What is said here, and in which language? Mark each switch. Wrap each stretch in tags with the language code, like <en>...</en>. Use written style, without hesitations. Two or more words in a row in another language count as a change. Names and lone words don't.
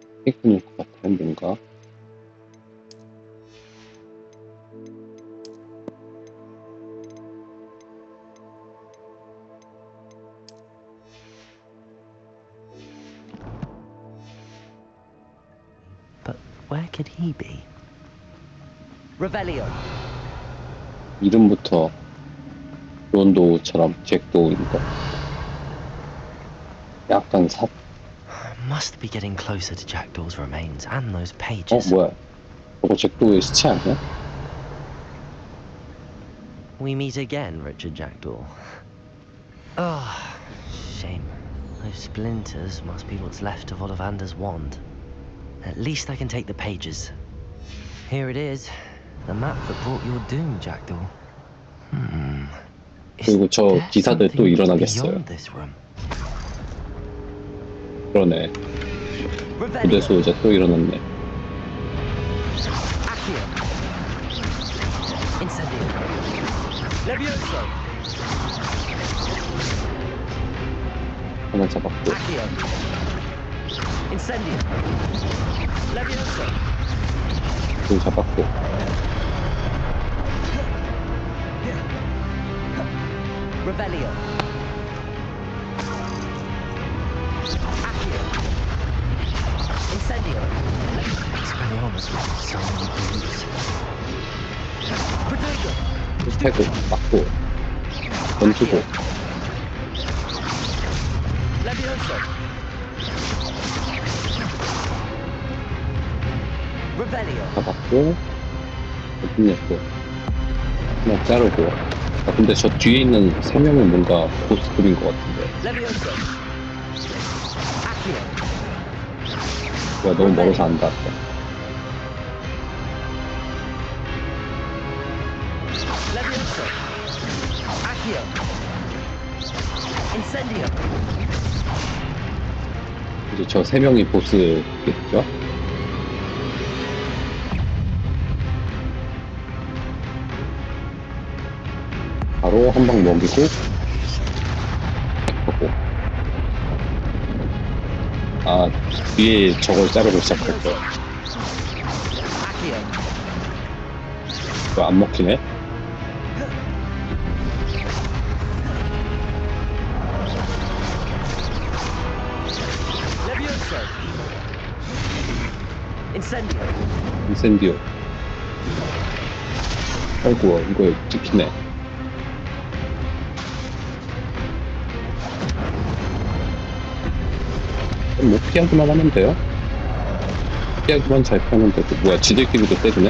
<ko>사기꾼일 것 같아, 뭔가.</ko> <en>But where could he be? Revelio.</en> <ko>이름부터 론도우처럼 잭도우인 거. 약간</ko> <en>Must be getting closer to Jackdaw's remains and those 어, pages.</en> <ko>뭐야? 저거 잭도우의 시체 아니야?</ko> <en>We meet again, Richard Jackdaw. Ah, shame. Those splinters must be what's left of Ollivander's wand. At least I can take the pages. Here it is. The map that brought your doom, Jackdaw.</en> <ko>그리고 저 기사들 또 일어나겠어요.</ko> <en>Beyond this room.</en> <ko>그러네. 부대소 이제 또 일어났네. Accio. Incendio. Levioso. 하나 잡았고. Accio. Incendio. Levioso. 둘 잡았고. Revelio. Accio. Incendio.</ko> <en>Expelliarmus with so many groups.</en> <ko>Protego. 태고 맞고 던지고 Levioso. Revelio. 잡았고 끝냈고 하나 자르고. 아 근데 저 뒤에 있는 세 명은 뭔가 보스급인 것 같은데. Levioso. Accio. 야 너무 멀어서 안 닿았다. Levioso. Accio. Incendio. 이제 저 세 명이 보스겠죠? 바로 한 방 먹이고 하고. 아 뒤에 저걸 자르고 시작할 거야. Accio. 이거 안 먹히네? Levioso. Incendio. 인센디오. 아이고 이거 찍히네. 뭐 피하기만 하면 돼요? 피하기만 잘 피하면 되고. 뭐야 지들끼리도 때리네?</ko>